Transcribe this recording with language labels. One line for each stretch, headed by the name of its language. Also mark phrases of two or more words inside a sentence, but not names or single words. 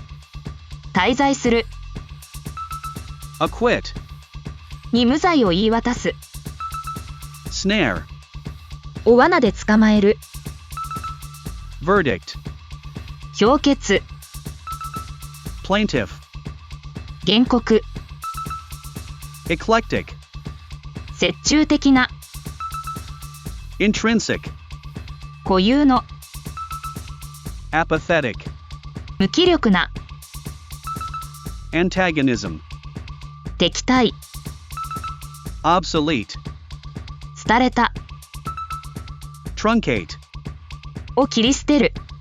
Japanese: 滞在する。
English: Acquit.
Japanese: に無罪を言い渡す。
English: Snare.
Japanese: を罠で捕まえる。
English: Verdict.
Japanese: 評決。
English: Plaintiff.
Japanese: 原告。
English: Eclectic.
Japanese: 折衷的な。
English: Intrinsic.
Japanese: 固有の。
English: Apathetic.
Japanese: 無気力な。
English: Antagonism.
Japanese: 敵対。
English: Obsolete.
Japanese: 廃れた。
English: Truncate.
Japanese: を切り捨てる。